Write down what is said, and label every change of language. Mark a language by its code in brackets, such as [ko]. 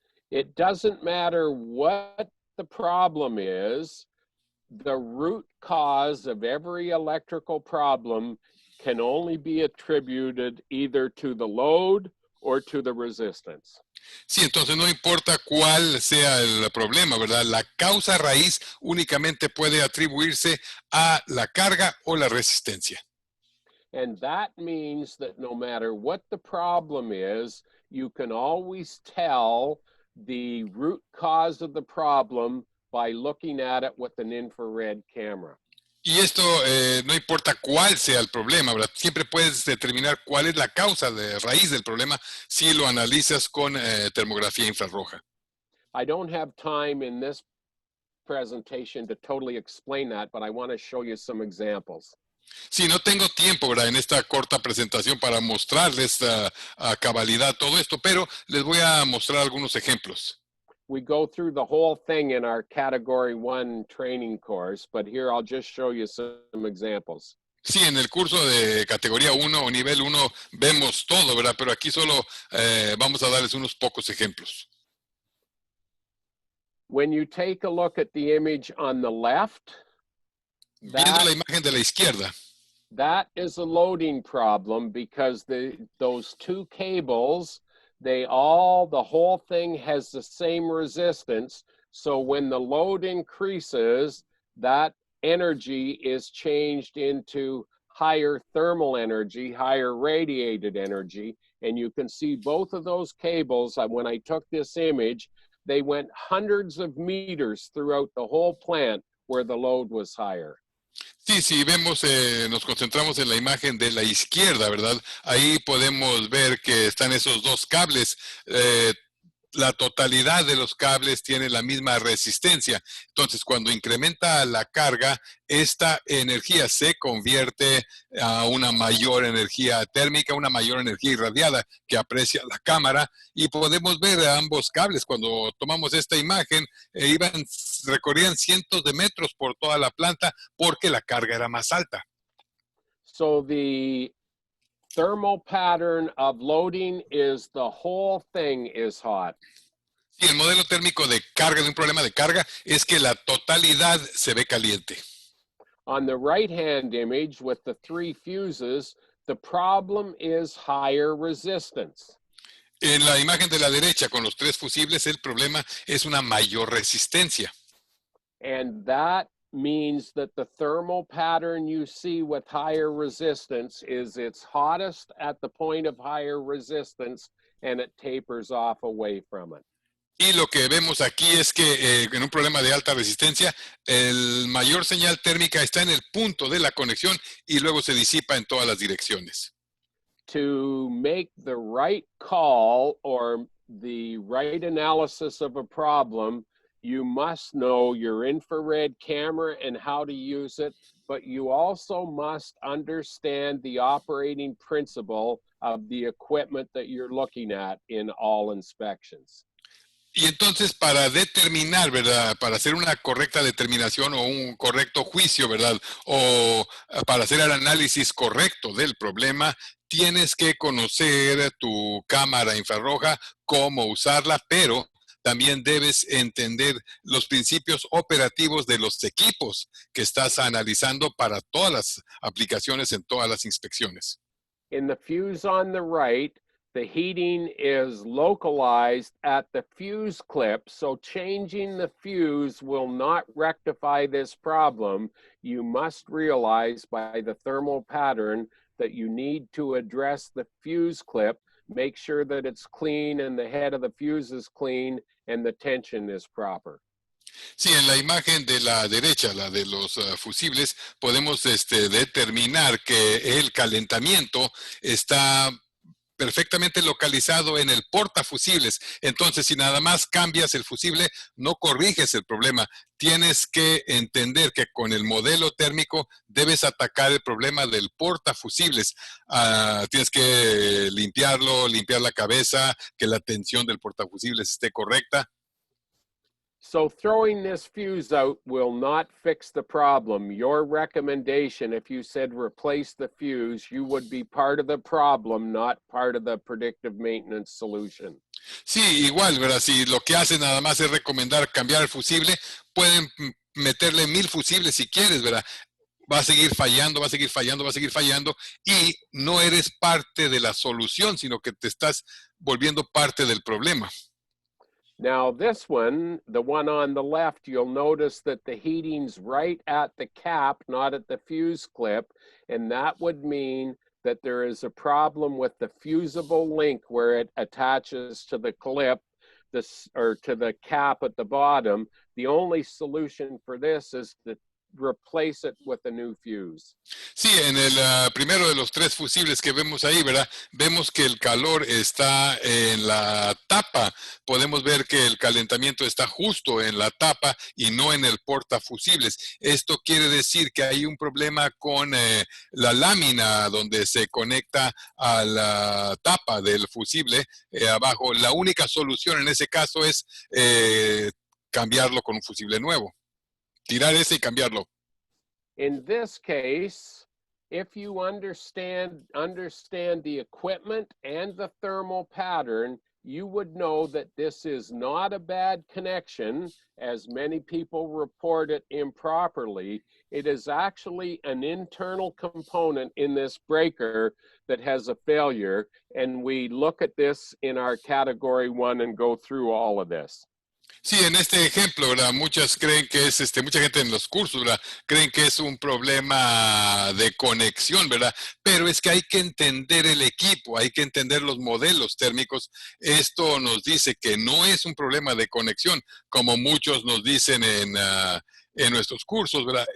[en] It doesn't matter what the problem is. The root cause of every electrical problem can only be attributed either to the load or to the resistance. [es] Sí, entonces no importa cuál sea el problema, ¿verdad? La causa raíz únicamente puede atribuirse a la carga o la resistencia. [en] And that means that no matter what the problem is, you can always tell the root cause of the problem by looking at it with an infrared camera. [es] Y esto no importa cuál sea el problema, ¿verdad? Siempre puedes determinar cuál es la causa de raíz del problema si lo analizas con termografía infrarroja. [en] I don't have time in this presentation to totally explain that, but I want to show you some examples. [es] Sí, no tengo tiempo, ¿verdad? En esta corta presentación para mostrarles a cabalidad todo esto, pero les voy a mostrar algunos ejemplos. [en] We go through the whole thing in our Category 1 training course, but here I'll just show you some examples. [es] Sí, en el curso de categoría 1 o nivel 1 vemos todo, ¿verdad? Pero aquí solo vamos a darles unos pocos ejemplos. [en] When you take a look at the image on the left, [es] Viendo la imagen de la izquierda, [en] that is a loading problem because those two cables, the whole thing has the same resistance. So when the load increases, that energy is changed into higher thermal energy, higher radiated energy. And you can see both of those cables, when I took this image, they went hundreds of meters throughout the whole plant where the load was higher. [es] sí, sí, vemos, nos concentramos en la imagen de la izquierda, ¿verdad? Ahí podemos ver que están esos dos cables. La totalidad de los cables tiene la misma resistencia. Entonces, cuando incrementa la carga, esta energía se convierte a una mayor energía térmica, una mayor energía irradiada que aprecia la cámara, y podemos ver a ambos cables. Cuando tomamos esta imagen, recorrían cientos de metros por toda la planta porque la carga era más alta. [en] So the thermal pattern of loading is the whole thing is hot. [es] Y el modelo térmico de carga, de un problema de carga, es que la totalidad se ve caliente. [en] On the right-hand image with the 3 fuses, the problem is higher resistance. [es] En la imagen de la derecha, con los 3 fusibles, el problema es una mayor resistencia. [en] And that means that the thermal pattern you see with higher resistance is it's hottest at the point of higher resistance and it tapers off away from it. [es] Y lo que vemos aquí es que en un problema de alta resistencia, el mayor señal térmica está en el punto de la conexión y luego se disipa en todas las direcciones. [en] To make the right call or the right analysis of a problem, you must know your infrared camera and how to use it, but you also must understand the operating principle of the equipment that you're looking at in all inspections. [es] Y entonces para determinar, ¿verdad? Para hacer una correcta determinación o un correcto juicio, ¿verdad? O para hacer el análisis correcto del problema, tienes que conocer tu cámara infrarroja, cómo usarla, pero también debes entender los principios operativos de los equipos que estás analizando para todas las aplicaciones en todas las inspecciones. [en] In the fuse on the right, the heating is localized at the fuse clip, so changing the fuse will not rectify this problem. You must realize by the thermal pattern that you need to address the fuse clip, make sure that it's clean and the head of the fuse is clean and the tension is proper. [es] Sí, en la imagen de la derecha, la de los fusibles, podemos determinar que el calentamiento está perfectamente localizado en el portafusibles. Entonces, si nada más cambias el fusible, no corriges el problema. Tienes que entender que con el modelo térmico debes atacar el problema del portafusibles. Tienes que limpiarlo, limpiar la cabeza, que la tensión del portafusibles esté correcta. [en] So throwing this fuse out will not fix the problem. Your recommendation, if you said replace the fuse, you would be part of the problem, not part of the predictive maintenance solution. [es] Sí, igual, ¿verdad? Si lo que hacen nada más es recomendar cambiar el fusible, pueden meterle 1000 fusibles si quieres, ¿verdad? va a seguir fallando, va a seguir fallando, va a seguir fallando, y no eres parte de la solución, sino que te estás volviendo parte del problema. [en] Now this one, the one on the left, you'll notice that the heating's right at the cap, not at the fuse clip, and that would mean that there is a problem with the fusible link where it attaches to the clip, or to the cap at the bottom. The only solution for this is to replace it with a new fuse. [es] Sí, en el primero de los tres fusibles que vemos ahí, ¿verdad? Vemos que el calor está en la tapa. Podemos ver que el calentamiento está justo en la tapa y no en el portafusibles. Esto quiere decir que hay un problema con la lámina donde se conecta a la tapa del fusible abajo. La única solución en ese caso es cambiarlo con un fusible nuevo. Tirar ese y cambiarlo. [en] In this case, if you understand the equipment and the thermal pattern, you would know that this is not a bad connection, as many people report it improperly. It is actually an internal component in this breaker that has a failure, and we look at this in our category 1 and go through all of this. [es] Sí, en este ejemplo, ¿verdad? Muchas creen que es, mucha gente en los cursos, ¿verdad? Creen que es un problema de conexión, ¿verdad? Pero es que hay que entender el equipo, hay que entender los modelos térmicos. Esto nos dice que no es un problema de conexión, como muchos nos dicen en nuestros cursos, ¿verdad?